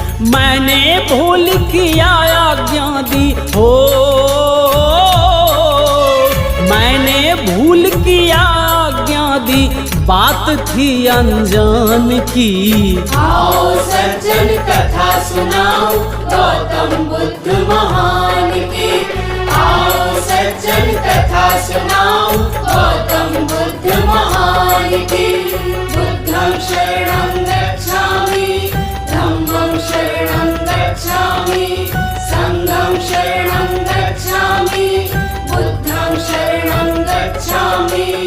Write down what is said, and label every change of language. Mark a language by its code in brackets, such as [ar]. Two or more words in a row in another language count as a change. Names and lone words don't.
[hi] मैंने भूल किया आज्ञा दी हो, मैंने भूल किया आज्ञा दी, बात थी अनजान की। आओ सज्जन कथा सुनाओ गौतम बुद्ध महान की। आओ सज्जन कथा सुनाओ गौतम बुद्ध महान की। [pi] बुद्धं शरणं गच्छामि, धम्मं शरणं गच्छामि, संघं शरणं गच्छामि, बुद्धं शरणं गच्छामि।